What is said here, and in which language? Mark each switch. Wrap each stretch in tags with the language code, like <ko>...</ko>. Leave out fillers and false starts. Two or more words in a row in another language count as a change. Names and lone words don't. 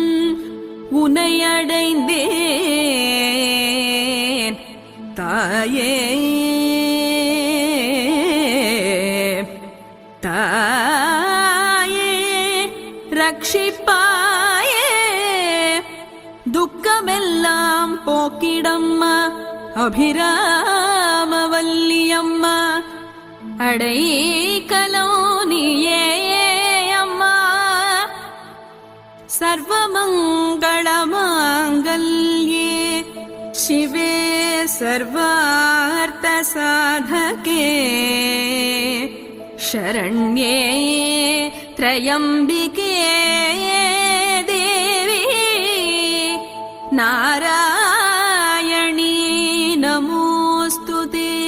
<ta>உனையடைந்தேன் தாயே தாயே ரட்சிப்பாயே துக்கமெல்லாம் போக்கிடம்மா அபிராமவல்லியம்மா அடைக்கலோனியே அம்மா</ta> <sa>सर्वमङ्गलमाङ्गल्ये शिवे सर्वार्थसाधके शरण्ये त्र्यम्बिके देवी नारायणी नमोऽस्तु ते</sa>